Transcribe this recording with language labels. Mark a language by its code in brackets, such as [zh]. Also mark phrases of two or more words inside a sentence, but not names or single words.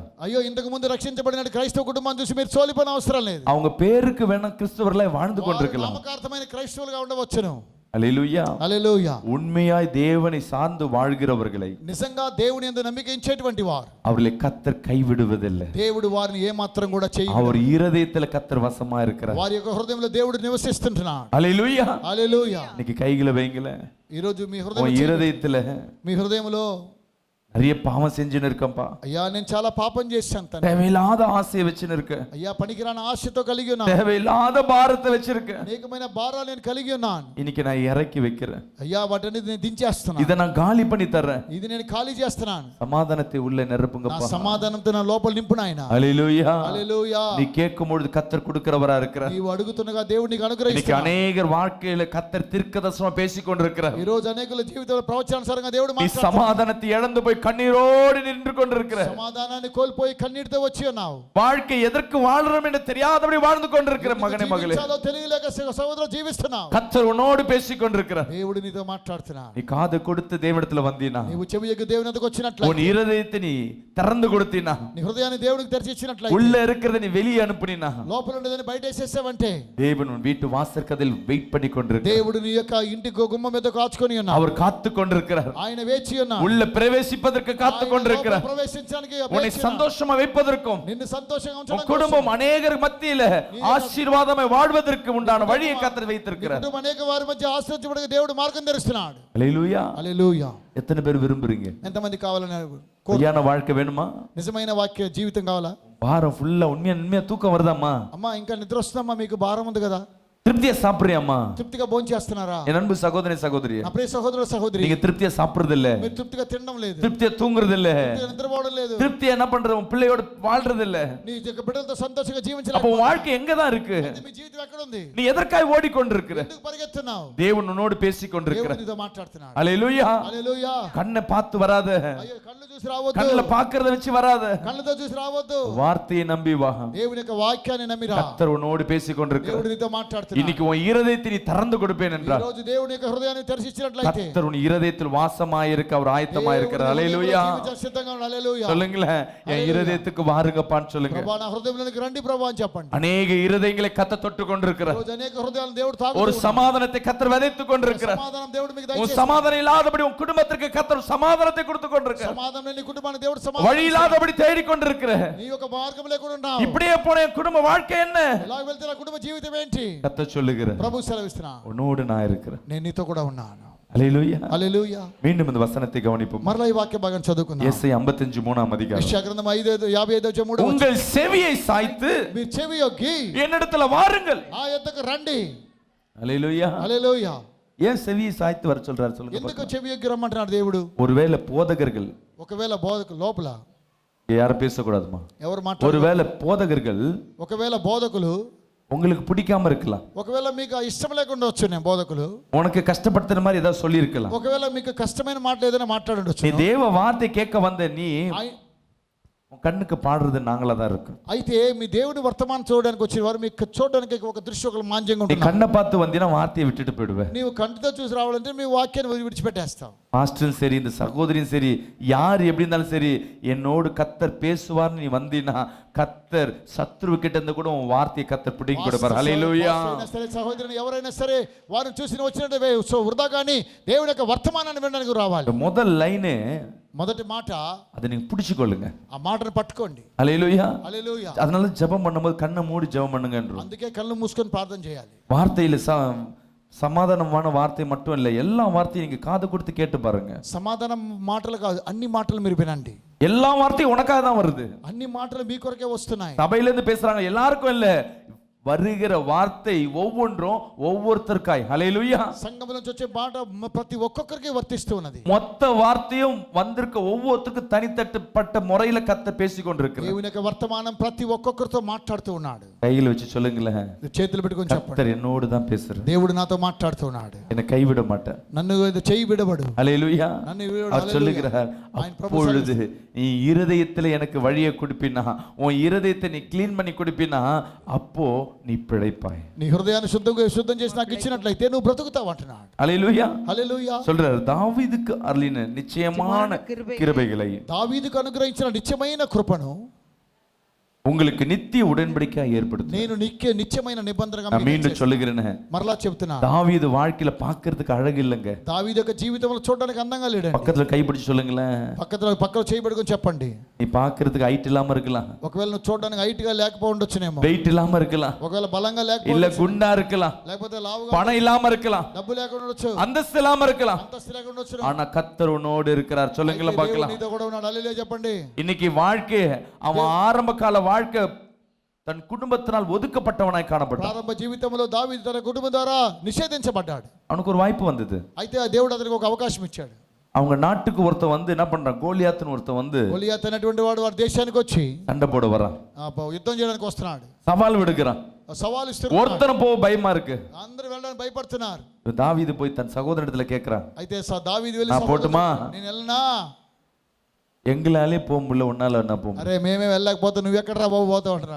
[te] అయ్యో ఇంతకు ముందు రక్షించబడిన క్రైస్తవ కుటుంబాన్ని చూసి మీరు సోలిపోన అవసరం లేదు. [ta] அவங்க பேருக்கு வேணா கிறிஸ்தவர்களாய் வாழ்ந்து கொண்டிருக்கலாம். [te] నామకార్థమైన క్రైస్తవులుగా ఉండవచ్చును. [ta] அல்லேலூயா. [te] హల్లెలూయా. [ta] உண்மையாய் தேவனை சார்ந்து வாழ்கிறவர்களை [te] నిజంగా దేవుని యందు నమ్మిక ఉంచేటువంటి వారు [ta] அவர்களை கர்த்தர் கைவிடுவதில்லை. [te] దేవుడు వారిని ఏ మాత్రం కూడా చేయడు. [ta] அவர் இருதயத்துல கர்த்தர் வசமா இருக்கிறார். [te] వారి యొక్క హృదయంలో దేవుడు నివసిస్తుంటున్నాడు. [ta] அல்லேலூயா. [te] హల్లెలూయా. [ta] இன்னைக்கு கைகளை வைங்கள. [te] ఈ రోజు మీ [ta] உன் இருதயத்துல [te] మీ హృదయంలో [ta] நிறைய பாவம் செஞ்சுன்னு இருக்கம்பா. [te] అయ్యా నేను చాలా పాపం చేశాను తండ్రి. [ta] தேவையில்லாத ஆசையை வச்சுன்னு இருக்க. [te] అయ్యా పనికిరాని ఆశతో కలిగి ఉన్నాను. [ta] தேவையில்லாத பாரத்தை வச்சிருக்க. [te] అనేకమైన భారాలు నేను కలిగి ఉన్నాను. [ta] இன்னைக்கு நான் இறக்கி வைக்கிறேன். [te] అయ్యా వాటిని నేను దించేస్తున్నాను. [ta] இதை நான் காலி பண்ணி தர்றேன். [te] ఇది నేను ఖాళీ చేస్తున్నాను. [ta] சமாதானத்தை உள்ள [te] నా [ta] நிரப்புங்கப்பா. [te] సమాధానంతో నా లోపల నింపు నాయనా. [ta] அல்லேலூயா. [te] హల్లెలూయా. [ta] நீ கேட்கும் பொழுது கர்த்தர் கொடுக்கிறவரா இருக்கிறார். [te] నీవు అడుగుతున్నగా దేవుడు నీకు [ta] இன்னைக்கு [te] అనుగ్రహిస్తున్నాడు. [ta] அநேகர் வாழ்க்கையில கர்த்தர் தீர்க்கதரிசனமா பேசிக் கொண்டிருக்கிறார். [te] ఈ రోజు అనేకుల జీవితంలో ప్రవచనానుసారంగా దేవుడు [ta] நீ [te] మాట్లాడుతున్నాడు. [ta] சமாதானத்தை இழந்து போய் கண்ணீரோடு நின்று கொண்டிருக்கிற. [te] సమాధానాన్ని కోల్పోయి కన్నీటితో వచ్చి ఉన్నావు. [ta] வாழ்க்கை எதற்கு வாழ்றோம் என்று தெரியாதபடி வாழ்ந்து கொண்டிருக்கிற மகனே மகளே, [te] జీవించాలో తెలియలేక సహోదరులు జీవిస్తున్నావు. [ta] கர்த்தர் உன்னோடு பேசிக் கொண்டிருக்கிறார். [te] దేవుడు నీతో మాట్లాడుతున్నాడు. [ta] நீ காது கொடுத்து தேவனிடத்துல வந்தீனா, [te] నీవు చెవి యొక్క దేవుని వద్దకు వచ్చినట్లయితే, [ta] உன் இருதயத்தை நீ திறந்து கொடுத்தீனா, [te] నీ హృదయాన్ని దేవునికి తెరిచి ఇచ్చినట్లయితే, [ta] உள்ள இருக்கிறத நீ வெளியே அனுப்புனீனா, [te] లోపల ఉండేదని బయట వేసేసావంటే, [ta] தேவன் உன் வீட்டு வாசற்கதில் வெயிட் பண்ணி கொண்டிருக்கிறார். [te] దేవుడు నీ యొక్క ఇంటి గుమ్మం మీద కాచుకొని ఉన్నాడు. [ta] அவர் காத்து கொண்டிருக்கிறார். [te] ఆయన వేచి ఉన్నాడు. [ta] உள்ள பிரவேசிப்பதற்கு காத்து கொண்டிருக்கிறார். [te] ప్రవేశించడానికి [ta] உன்னை சந்தோஷமா வைப்பதற்கும் [te] నిన్ను సంతోషంగా [ta] உன் [te] ఉంచడానికి, [ta] குடும்பம் அநேகர் மத்தியில ஆசீர்வாதமாய் வாழ்வதற்கு உண்டான வழியை கர்த்தர் வைத்திருக்கிறார். [te] కుటుంబం అనేక వారి మధ్య ఆశ్రయించబడగా దేవుడు మార్గం తెరుస్తున్నాడు. [ta] அல்லேலூயா. [te] హల్లెలూయా. [ta] எத்தனை பேர் விரும்புறீங்க [te] ఎంతమంది కావాలని [ta] பொய்யான வாழ்க்கை வேணுமா? [te] నిజమైన వాక్య జీవితం కావాలా? [ta] வாரம் ஃபுல்லா உண்மையா தூக்கம் வருதாம்மா? [te] అమ్మా ఇంకా నిద్ర వస్తుందమ్మా, మీకు భారం ఉంది కదా? [ta] திருப்தியா சாப்பிடுறியாம்மா? [te] తృప్తిగా భోంచేస్తున్నారా? [ta] என் அன்பு சகோதரி சகோதரி, [te] నా ప్రియ సహోదర సహోదరి, [ta] நீங்க திருப்தியா சாப்பிடுறது இல்ல, [te] మీరు తృప్తిగా తినడం లేదు, [ta] திருப்தியா தூங்குறது இல்ல, [te] తృప్తిగా నిద్రపోవడం లేదు, [ta] திருப்தியா என்ன பண்றது? உன் பிள்ளையோட வாழ்றது இல்ல. [te] నీ యొక్క బిడ్డలతో సంతోషంగా [ta] அப்ப [te] జీవించలేక [ta] உன் வாழ்க்கை எங்கதான் இருக்கு? [te] మీ జీవితం ఎక్కడ ఉంది? [ta] நீ எதற்காய் ஓடிக்கொண்டிருக்கிற? [te] ఎందుకు పరిగెత్తున్నావు? [ta] தேவன் உன்னோடு பேசிக் [te] దేవుడు [ta] கொண்டிருக்கிறார். [te] నీతో మాట్లాడుతున్నాడు. [ta] அல்லேலூயா. [te] హల్లెలూయా. [ta] கண்ணை பார்த்து வராத, [te] అయ్యో కళ్ళు చూసి రావద్దు, [ta] கண்ணுல பாக்குறத வச்சு வராத, [te] కళ్ళతో చూసి రావద్దు, [ta] வார்த்தையை நம்பி வா. [te] దేవుని యొక్క వాక్యాన్ని నమ్మిరా. [ta] கர்த்தர் உன்னோடு பேசிக் கொண்டிருக்கிறார். [te] దేవుడు నీతో మాట్లాడుతున్నాడు. [ta] இன்னைக்கு உன் இருதயத்தை நீ திறந்து கொடுப்பேன் [te] ఈ [ta] என்றார். [te] రోజు దేవుని యొక్క హృదయాన్ని తెరిచిచ్చినట్లయితే, [ta] கர்த்தர் உன் இருதயத்தில் வாசமாயிருக்க அவர் ஆயத்தமாயிருக்கிறார். அல்லேலூயா. [te] సిద్ధంగా ఉన్నాడు. హల్లెలూయా. [ta] சொல்லுங்களேன், என் இருதயத்துக்கு வாருங்கப்பான்னு சொல்லுங்க. [te] ప్రభా నా హృదయంలోనికి రండి ప్రభా అని చెప్పండి. [ta] அநேக இருதயங்களை கர்த்தர் தொட்டு [te] ఈ [ta] கொண்டிருக்கிறார். [te] రోజు అనేక హృదయాలను దేవుడు [ta] ஒரு [te] తాకుతున్నాడు. [ta] சமாதானத்தை கர்த்தர் விதைத்துக் கொண்டிருக்கிறார். [te] సమాధానం దేవుడు మీకు [ta] உன் [te] దయచేసి, [ta] சமாதானம் இல்லாதபடி உன் குடும்பத்திற்கு கர்த்தர் சமாதானத்தை கொடுத்து கொண்டிருக்கிறார். [te] సమాధానం లేని కుటుంబానికి దేవుడు [ta] வழி [te] సమాధానం, [ta] இல்லாதபடி தேடி கொண்டிருக்கிற, [te] నీ యొక్క మార్గం లేకుండా ఉన్నావు. [ta] இப்படியே போன என் குடும்ப வாழ்க்கை என்ன? [te] ఎలా వెళ్తే నా కుటుంబ జీవితం ఏంటి? [ta] கர்த்தர் சொல்லுகிறார், [te] ప్రభు సెలవిస్తున్నా, [ta] உன்னோடு நான் இருக்கிறேன். [te] నేను నీతో కూడా ఉన్నాను. [ta] அல்லேலூயா. [te] హల్లెలూయా. [ta] மீண்டும் இந்த வசனத்தை கவனிப்போம். [te] మరలా ఈ వాక్య భాగం చదువుకుందాం. [ta] எஸ்ஐ 55 3ஆம் அதிகாரம். [te] యెషయా గ్రంథం 55:3 [ta] உங்கள் செவியை சாய்த்து [te] మీరు చెవి యొగ్గి [ta] என்னிடத்துல வாருங்கள். [te] నా యొద్దకు రండి. [ta] அல்லேலூயா. [te] హల్లెలూయా. [ta] ஏன் செவியை சாய்த்து வர சொல்றாரு சொல்லுங்க [te] ఎందుకు [ta] பார்க்கலாம். [te] చెవి యొగ్గి రమ్మంటున్నాడు దేవుడు? [ta] ஒருவேளை போதகர்கள், [te] ఒకవేళ బోధకులు లోపల [ta] யாரும் பேசக்கூடாதுமா, [te] ఎవరు మాట్లాడు, [ta] ஒருவேளை போதகர்கள் [te] ఒకవేళ బోధకులు, [ta] உங்களுக்கு பிடிக்காம இருக்கலாம், [te] ఒకవేళ మీకు ఇష్టం లేకుండా వచ్చు, నేను బోధకులు [ta] உனக்கு கஷ்டப்படுத்துற மாதிரி ஏதாவது சொல்லி இருக்கலாம். [te] ఒకవేళ మీకు కష్టమైన మాటలు ఏదైనా మాట్లాడుండొచ్చు. [ta] நீ தேவ வார்த்தை கேட்க வந்த நீ உன் கண்ணுக்கு பாடுறது நாங்களா தான் இருக்கும். [te] అయితే మీ దేవుని వర్తమానం చూడడానికి వచ్చిన వారు మీకు చూడడానికి ఒక దృష్టి ఒక మాంద్యంగా [ta] நீ [te] ఉంటుంది. [ta] கண்ணை பார்த்து வந்தீங்கன்னா வார்த்தையை விட்டுட்டு போயிடுவேன். [te] నీవు కంటితో చూసి రావాలంటే మీ వాక్యాన్ని విడిచిపెట్టేస్తావు. [ta] பாஸ்டரும் சரி, இந்த சகோதரியும் சரி, யார் எப்படி இருந்தாலும் சரி, என்னோடு கத்தர் பேசுவார்னு நீ வந்தீன்னா கத்தர் சத்ருவு கிட்ட இருந்து கூட உன் வார்த்தையை கத்தர் பிடிங்கி கொடுப்பார். ஹல்லேலூயா. [te] సరే సహోదరుని ఎవరైనా సరే వారిని చూసి వచ్చినట్టు సో వృధా కానీ దేవుడి యొక్క వర్తమానాన్ని వినడానికి రావాలి. [ta] இந்த முதல் லைனு, [te] మొదటి మాట [ta] அதை நீங்க பிடிச்சுக்கொள்ளுங்க. [te] ఆ మాటను పట్టుకోండి. [ta] ஹல்லேலூயா. [te] హల్లెలూయా. [ta] அதனால ஜெபம் பண்ணும்போது கண்ணை மூடி ஜெபம் பண்ணுங்கன்றோம். [te] అందుకే కళ్ళు మూసుకొని ప్రార్థన చేయాలి. [ta] வார்த்தையில சமாதானமான வார்த்தை மட்டும் இல்லை, எல்லா வார்த்தையும் நீங்க காது கொடுத்து கேட்டு பாருங்க. [te] సమాధానం మాటలు కాదు, అన్ని మాటలు మీరు వినండి. [ta] எல்லா வார்த்தையும் உனக்காக தான் வருது. [te] అన్ని మాటలు మీ కొరకే వస్తున్నాయి. [ta] சபையில இருந்து பேசுறாங்க, எல்லாருக்கும் இல்ல, வருகிற வார்த்தை ஒவ்வொன்றும் ஒவ்வொருத்தருக்காய். ஹல்லேலூயா. [te] సంఘం నుంచి వచ్చే మాట ప్రతి ఒక్కొక్కరికి వర్తిస్తూ ఉన్నది. [ta] மொத்த வார்த்தையும் வந்திருக்க ஒவ்வொருத்தருக்கும் தனித்தட்டப்பட்ட முறையில கத்த பேசி கொண்டிருக்கிறார். [te] దేవుని యొక్క వర్తమానం ప్రతి ఒక్కొక్కరితో మాట్లాడుతూ ఉన్నాడు. [ta] கையில வச்சு சொல்லுங்களேன், [te] చేతులు పెట్టుకొని చెప్పండి, [ta] கத்தர் என்னோடு தான் பேசுறார். [te] దేవుడు నాతో మాట్లాడుతూ ఉన్నాడు. [ta] என்னை கைவிட மாட்டேன். [te] నన్ను చెయ్యి విడబడు. [ta] ஹல்லேலூயா. [te] నన్ను విడబడు. [ta] அவர் சொல்லுகிறார், அப்பொழுது நீ இருதயத்துல எனக்கு வழியை கொடுப்பினா, உன் இருதயத்தை நீ கிளீன் பண்ணி கொடுப்பினா, அப்போ நீ பிழைப்பாய். [te] నీ హృదయాన్ని శుద్ధం చేసి నాకు ఇచ్చినట్లయితే నువ్వు బ్రతుకుతావు అంటున్నాడు. [ta] ஹல்லேலூயா. [te] హల్లెలూయా. [ta] சொல்றார், தாவீதுக்கு அருளின நிச்சயமான கிருபைகளை [te] దావీదుకు అనుగ్రహించిన నిత్యమైన కృపను [ta] உங்களுக்கு நித்திய உடன்படிக்கையாக ஏற்படுத்தும். [te] నేను నిత్యమైన నిబంధనగా [ta] நான் மீண்டும் சொல்லுகிறேன், [te] మరలా చెప్తున్నా, [ta] தாவீது வாழ்க்கையில பார்க்கிறதுக்கு அழகு இல்லைங்க. [te] దావీదు యొక్క జీవితంలో చూడడానికి అందంగా లేడండి. [ta] பக்கத்துல கைப்பிடிச்சு சொல்லுங்களேன், [te] పక్కన చేయి పెట్టుకొని చెప్పండి. [ta] நீ பார்க்கிறதுக்கு ஹைட் இல்லாம இருக்கலாம், [te] ఒకవేళ నువ్వు చూడడానికి హైట్ గా లేకపోవచ్చునేమో, [ta] வெயிட் இல்லாம இருக்கலாம், [te] ఒకవేళ బలంగా [ta] இல்ல [te] లేకపోవచ్చు, [ta] குண்டா இருக்கலாம், [te] లేకపోతే లావుగా, [ta] பணம் இல்லாம இருக்கலாம், [te] డబ్బు లేకుండా ఉండొచ్చు, [ta] அந்தஸ்து இல்லாம இருக்கலாம், [te] అంతస్తు లేకుండా ఉండొచ్చు. [ta] ஆனா கர்த்தர் உன்னோடு இருக்கிறார். சொல்லுங்களேன் [te] దేవుడు [ta] பார்க்கலாம். [te] నీతో కూడా ఉన్నాడు. హల్లెలూయా చెప్పండి. [ta] இன்னைக்கு வாழ்க்கை, அவன் ஆரம்ப கால வாழ்க்கை தன் குடும்பத்தினால் ஒதுக்கப்பட்டவனாய் காணப்பட்டான். [te] ప్రారంభ జీవితంలో దావీదు తన కుటుంబం ద్వారా నిషేధించబడ్డాడు. [ta] அவனுக்கு ஒரு வாய்ப்பு வந்தது. [te] అయితే ఆ దేవుడు అతనికి ఒక అవకాశం ఇచ్చాడు. [ta] அவங்க நாட்டுக்கு ஒருத்தன் வந்து என்ன பண்றான், கோலியாத்னு ஒருத்தன் வந்து [te] గొలియాత్ అనేటువంటి వాడు వారి దేశానికి వచ్చి [ta] சண்டை போட வரான், [te] యుద్ధం చేయడానికి వస్తున్నాడు. [ta] சவால் விடுகிறான். [te] సవాలు ఇస్తున్నాడు. [ta] ஒருத்தனை போக பயமா இருக்கு. [te] అందరూ వెళ్ళడానికి భయపడుతున్నారు. [ta] தாவீது போய் தன் சகோதரனிடத்துல கேட்கிறான், [te] అయితే దావీదు వెళ్ళి [ta] நான் போட்டுமா? [te] నేను వెళ్ళనా? [ta] எங்களாலே போக முடியல, உன்னால என்ன போக முடியும்? [te] అరే మేమే వెళ్ళకపోతే నువ్వు ఎక్కడ రా బాబు పోతావు అంటున్నాడు.